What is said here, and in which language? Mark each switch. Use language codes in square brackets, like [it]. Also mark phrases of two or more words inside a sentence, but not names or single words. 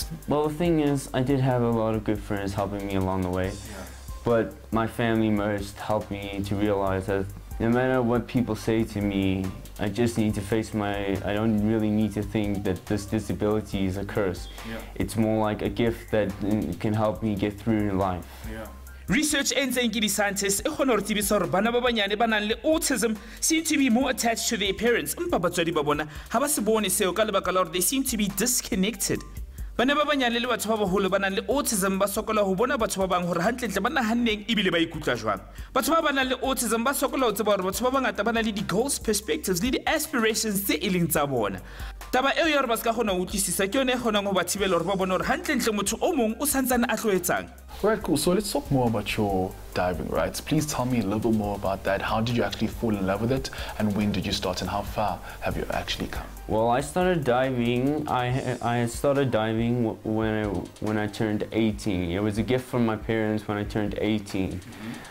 [en] Well, the thing is, I did have a lot of good friends helping me along the way, but my family most helped me to realize that no matter what people say to me, I just need to face I don't really need to think that this disability is a curse. It's more like a gift that can help me get through in life. Research ends the scientists [st] bana ba banyane ba nang le autism [en] seem to be more attached to their parents. [st] Mpa batswadi ba bona ha ba se bone seo ka lebaka la hore [en] they seem to be disconnected. [st] Bana ba banyane le batho ba baholo ba nang le autism ba sokola ho bona batho ba bang hore hantlentle ba nahanneng ebile ba ikutlwa jwang. Batho ba nang le autism ba sokola ho tseba hore batho ba bangata ba nang le di-goals, perspectives le di-aspirations tse e leng tsa bona. Taba eo ya hore ba ska kgona ho utlwisisa ke yone e kgonang ho ba thibela hore ba bone hore hantlentle motho o mong o santsane a hloetsang. [en] Right, cool. So let's talk more about your diving, right? Please tell me a little bit more about that. How did you actually fall in love with it, and when did you start, and how far have you actually come? Well, I started diving. I started diving when I turned 18. It was a gift from my parents when I turned 18.